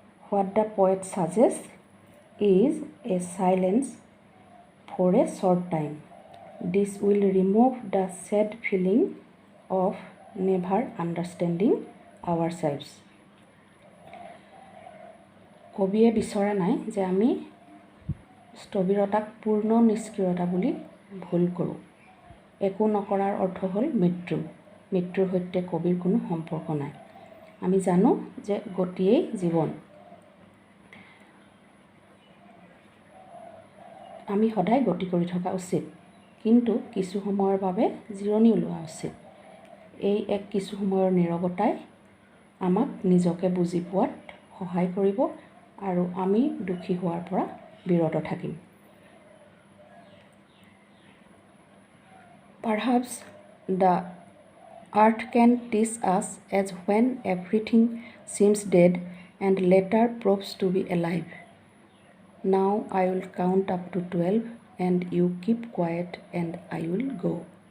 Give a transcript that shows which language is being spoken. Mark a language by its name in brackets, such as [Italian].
[English] What the poet suggests is a silence for a short time. This will remove the sad feeling of never understanding ourselves. [Assamese] কবিয়ে বিচৰা নাই যে আমি স্থবিৰতাক পূৰ্ণ নিষ্ক্ৰিয়তা বুলি ভুল কৰোঁ। একো নকৰাৰ অৰ্থ হ'ল মৃত্যু। মৃত্যুৰ সৈতে কবিৰ কোনো সম্পৰ্ক নাই। আমি জানো যে গতিয়েই জীৱন। আমি সদায় গতি কৰি থকা উচিত, কিন্তু কিছু সময়ৰ বাবে জিৰণি লোৱা উচিত। এই এক কিছু সময়ৰ নীৰৱতাই আমাক নিজকে বুজি পোৱাত সহায় কৰিব আৰু আমি দুখী হোৱাৰ পৰা বিৰত থাকিম। [English] Perhaps the earth can teach us as when everything seems dead and later proves to be alive. Now I will count up to 12 and you keep quiet and I will go.